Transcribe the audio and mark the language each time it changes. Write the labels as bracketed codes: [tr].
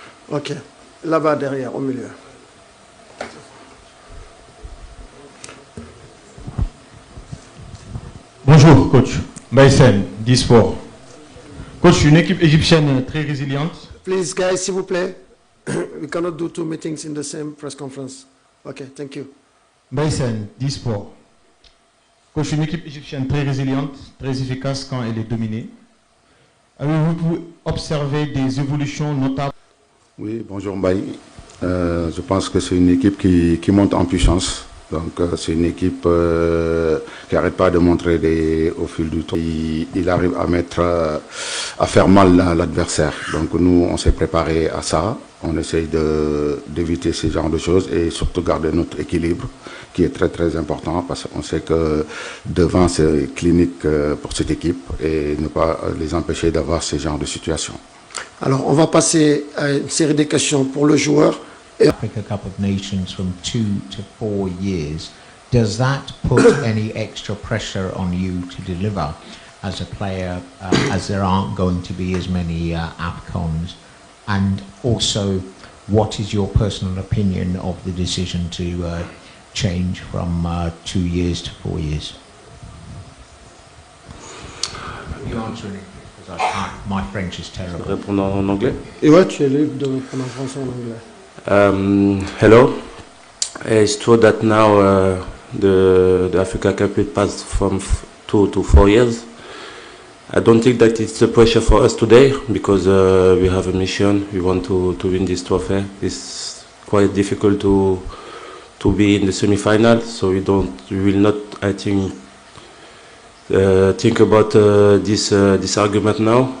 [fr] Ok. Là-bas derrière, au milieu. Bonjour, coach. Baïsen, Disport. Coach, une équipe égyptienne très résiliente. [en] Please, guys, [fr] s'il vous plaît. [en] We cannot do two meetings in the same press conference. Okay, thank you. [fr] Baïsen, Disport. Coach, une équipe égyptienne très résiliente, très efficace quand elle est dominée. Avez-vous pu observer des évolutions notables? Oui, bonjour Mbaye. Je pense que c'est une équipe qui monte en puissance. Donc c'est une équipe qui n'arrête pas de montrer au fil du temps. Il arrive à faire mal l'adversaire. Donc nous, on s'est préparé à ça. On essaye d'éviter ce genre de choses et surtout garder notre équilibre qui est très très important parce qu'on sait que devant c'est clinique pour cette équipe et ne pas les empêcher d'avoir ce genre de situation. Alors on va passer à une série de questions pour le joueur. [en] Africa Cup of Nations from 2 to 4 years, does that put any extra pressure on you to deliver as a player, as there aren't going to be as many AFCONs? And also, what is your personal opinion of the decision to change from 2 years to 4 years? You answer in English, because my French is terrible. [fr] Répondre en anglais? Et ouais, tu es libre de répondre en français ou en anglais. [en] Hello. It's true that now the Africa Cup it passed from 2 to 4 years. I don't think that it's a pressure for us today because we have a mission. We want to win this trophy. It's quite difficult to be in the semi-final, so we will not, I think about this argument now.